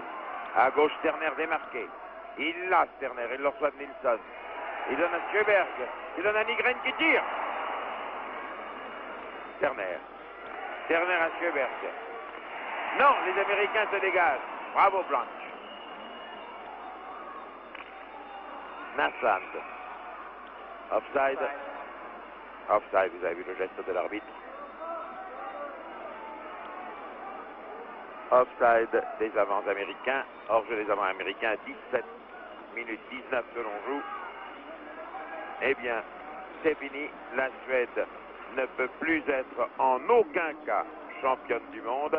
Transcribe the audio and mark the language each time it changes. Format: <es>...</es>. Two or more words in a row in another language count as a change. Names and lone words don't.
<fr>À gauche, Terner démarqué. Il l'a, Terner. Il le reçoit de Nilsson. Il donne à Sjöberg. Il donne à Nygren qui tire. Terner. Terner à Sjöberg. Non, les Américains se dégagent. Bravo, Blanche. Nassand. Offside. Offside, vous avez vu le geste de l'arbitre. Offside des avants américains. Hors-jeu des avants américains, 17 minutes 19 que l'on joue. Eh bien, c'est fini. La Suède ne peut plus être en aucun cas championne du monde.</fr>